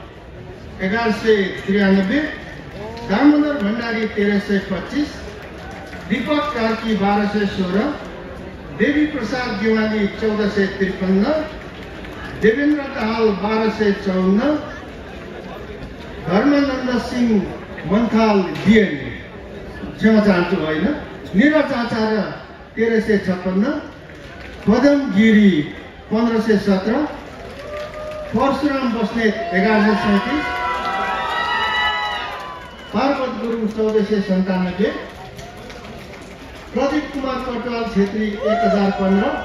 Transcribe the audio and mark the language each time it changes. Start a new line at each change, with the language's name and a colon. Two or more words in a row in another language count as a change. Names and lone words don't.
Nepali: 1193, दामोदर भण्डारी 1325, दीपक कार्की 1216, देवी प्रसाद गेवाली 1453, देवेन्द्र दाहाल 1254, धर्मानन्द सिंह मन्थाल डिएन क्षमा चाहन्छु होइन, निरज आचार्य 1356, पदम गिरी 1517, परशुराम बस्नेत 1137, पार्वत गुरुङ 1497, प्रदीप कुमार कटवाल छेत्री 1015,